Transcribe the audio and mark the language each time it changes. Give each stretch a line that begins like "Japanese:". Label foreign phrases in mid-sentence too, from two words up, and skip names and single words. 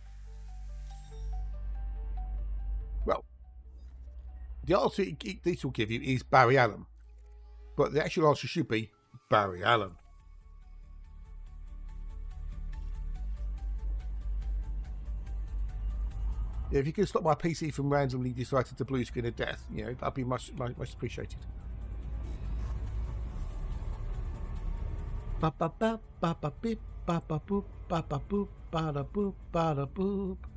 English: Well, the answer this will give you is Barry Allen. But the actual answer should be Barry Allen. Yeah, if you could stop my PC from randomly deciding to blue screen of death, you know, that'd be much appreciated. Ba ba ba ba ba beep ba ba boop ba ba boop ba da boop ba da boop.